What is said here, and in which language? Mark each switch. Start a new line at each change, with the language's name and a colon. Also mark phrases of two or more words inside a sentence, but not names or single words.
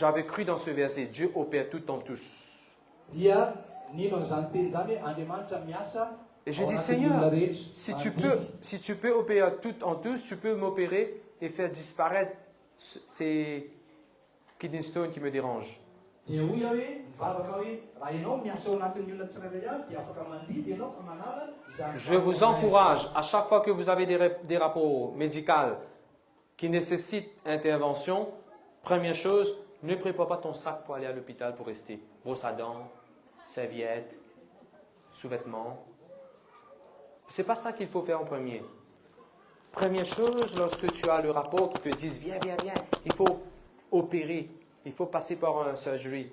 French: j'avais cru dans ce verset, Dieu opère tout en tous.
Malagasy: dia nino an'izany teny zany hoe Andriamanitra miasa.
French: Et je
Malagasy: ao
French: dis,
Malagasy: anatin'ny
French: Seigneur,
Malagasy: olona rehetra.
French: si tu peux opérer tout en tous, tu peux m'opérer et faire disparaître ces
English: kidney stones
French: qui me dérangent.
Malagasy: Dia hoy aho hoe mivavaka hoe raha ianao miasa ao anatin'ny olona tsirairay avy dia afaka mandidy ianao ka manala izany.
French: Je vous encourage, à chaque fois que vous avez des rapports médicaux qui nécessitent intervention, première chose, ne prépare pas ton sac pour aller à l'hôpital pour rester. Brosse à dents, serviette, sous-vêtements. Ce n'est pas ça qu'il faut faire en premier. Première chose, lorsque tu as le rapport qui te dit viens, il faut opérer, il faut passer par un surgery.